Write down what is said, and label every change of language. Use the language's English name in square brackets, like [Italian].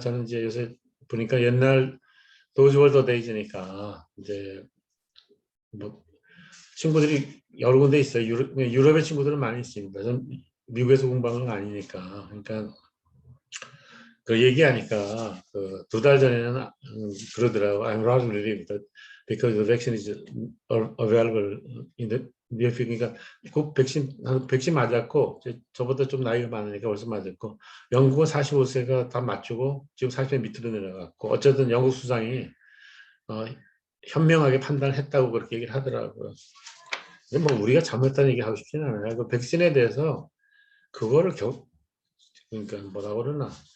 [Korean] 저는 이제 요새 보니까 옛날 도즈월더 데이즈니까 이제 뭐 친구들이 여러 군데 있어요. 유럽의 친구들은 많이 있습니다. 전 미국에서 공부한 건 아니니까. 그러니까 그 얘기하니까 그 두 달 전에는 그러더라고. [English] I'm rather relieved that because the vaccine is available in the near future. [Korean] 그러니까 그 백신 맞았고 저보다 좀 나이가 많으니까 벌써 맞았고 영국은 45세가 다 맞추고 지금 40세 밑으로 내려갔고 어쨌든 영국 수상이 어, 현명하게 판단을 했다고 그렇게 얘기를 하더라고요. 뭐 우리가 잘못했다는 얘기 하고 싶지는 않아요. 그 백신에 대해서 그거를 그러니까 뭐라 그러나